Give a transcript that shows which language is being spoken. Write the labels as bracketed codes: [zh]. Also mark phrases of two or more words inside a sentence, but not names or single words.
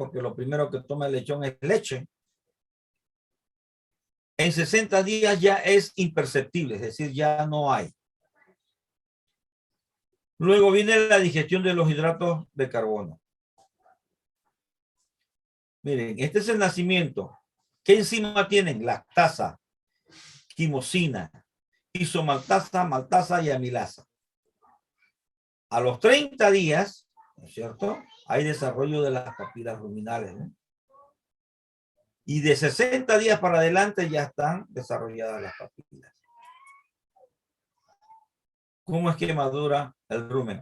[es] Porque lo primero que toma el lechón es leche. En 60 días ya es imperceptible, es decir, ya no hay. Luego viene la digestión de los hidratos de carbono. Miren, este es el nacimiento. ¿Qué enzima tienen? Lactasa, quimosina, isomaltasa, maltasa y amilasa. A los 30 días, ¿no es cierto? Hay desarrollo de las papilas ruminales, ¿no? Y de 60 días para adelante ya están desarrolladas las papilas. ¿Cómo es que madura el rumen?